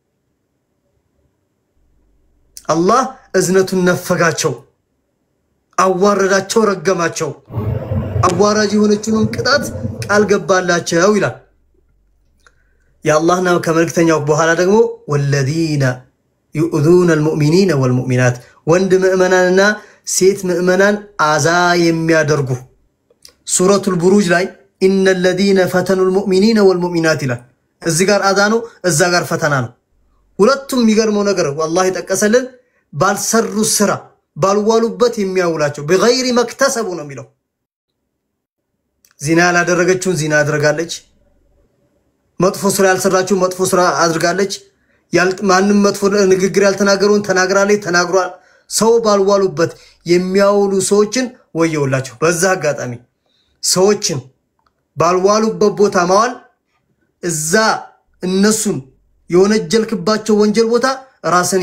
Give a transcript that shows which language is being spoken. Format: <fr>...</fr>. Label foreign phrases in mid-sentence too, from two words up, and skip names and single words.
<am>አላህ እዝነቱን ነፈጋቸው አዋረዳቸው ረገማቸው አዋራጅ የሆነችውን ቅጣት ቃል ገባላቸው ይላል ያአላህና ከመልእክተኛው በኋላ ደግሞ ወለዲና</am> <ar>يؤذون المؤمنين والمؤمنات</ar> <am>ወንድ ሙእመናንና ሴት ሙእመናን አዛ የሚያደርጉ ሱረቱል ቡሩጅ ላይ</am> <ar>ان الذين فتنوا المؤمنين والمؤمنات</ar> <am>ይላል እዚህ ጋር አዛ ነው እዛ ጋር ፈተና ነው ሁለቱም የሚገርመው ነገር والله ተቀሰልን ባልሰሩ ስራ ባልዋሉበት የሚያውላቸው</am> <ar>بغير مكتسب</ar> <am>ነው የሚለው ዚና ያላደረገችውን ዚና አድርጋለች መጥፎ ስራ ያልሰራችው መጥፎ ስራ አድርጋለች ማንም መጥፎ ንግግር ያልተናገሩን ተናግራለች ተናግሯል ሰው ባልዋሉበት የሚያውሉ ሰዎችን ወየውላቸው በዛ አጋጣሚ ሰዎችን ባልዋሉበት ቦታ ማዋል እዛ እነሱን የወነጀልክባቸው ወንጀል ቦታ ራስን</am>